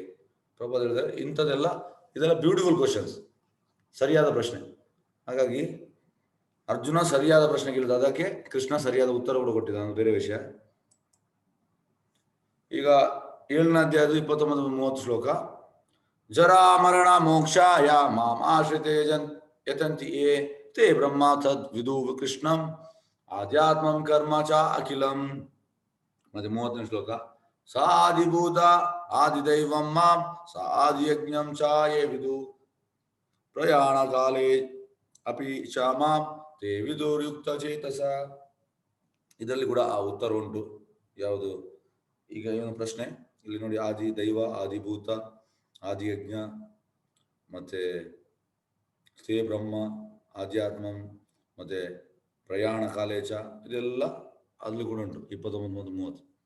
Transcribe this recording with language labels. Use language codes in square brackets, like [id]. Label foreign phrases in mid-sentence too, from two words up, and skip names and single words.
[kn] ಪ್ರಭುಪಾದ ಹೇಳಿದರೆ ಇದೆಲ್ಲ [en] beautiful questions, [kn] ಸರಿಯಾದ ಪ್ರಶ್ನೆ. ಹಾಗಾಗಿ ಅರ್ಜುನ ಸರಿಯಾದ ಪ್ರಶ್ನೆ ಕೇಳಿದ, ಅದಕ್ಕೆ ಕೃಷ್ಣ ಸರಿಯಾದ ಉತ್ತರ ಕೂಡ ಕೊಟ್ಟಿದ್ದಾನೆ, ಬೇರೆ ವಿಷಯ. ಈಗ 7ನೇ ಅಧ್ಯಾಯದ 29-30 ಶ್ಲೋಕ. [sa] ಜರಾ ಮರಣ ಮೋಕ್ಷಾಯ ಮಾಂ ಆಶ್ರಿತೇ ಯತಂತಿ ಯೇ ತೇ ಬ್ರಹ್ಮ ತದ್ ವಿದುಃ ಕೃಷ್ಣಂ ಆಧ್ಯಾತ್ಮಂ ಕರ್ಮ ಚ ಅಖಿಲಂ. [kn] ಮತ್ತೆ 30ನೇ ಶ್ಲೋಕ. [sa] ಸಾ ಆದಿಭೂತ ಆದಿದೈವಂ ಮಾಂ ಸಾ ಆದಿಯಜ್ಞಂ ಚ ಯೇ ವಿದುಃ ಪ್ರಯಾಣ ಕಾಲೇ ಅಪಿ ಚ ಮಾಂ ತೇ ವಿದುರ್ಯುಕ್ತ ಚೇತಸ. [kn] ಇದರಲ್ಲಿ ಕೂಡ ಆ ಉತ್ತರ ಉಂಟು. ಯಾವುದು? ಈಗ ಏನು ಪ್ರಶ್ನೆ ಇಲ್ಲಿ ನೋಡಿ, ಆದಿ ದೈವ, ಆದಿಭೂತ, ಆದಿಯಜ್ಞ, ಮತ್ತೆ [sa] ತೇ ಬ್ರಹ್ಮ, [kn] ಆಧ್ಯಾತ್ಮಂ, ಮತ್ತೆ [sa] ಪ್ರಯಾಣ ಕಾಲೇಚ, [kn] ಇದೆಲ್ಲ ಅಲ್ಲಿ ಕೂಡ ಉಂಟು 29 ಮತ್ತು 30.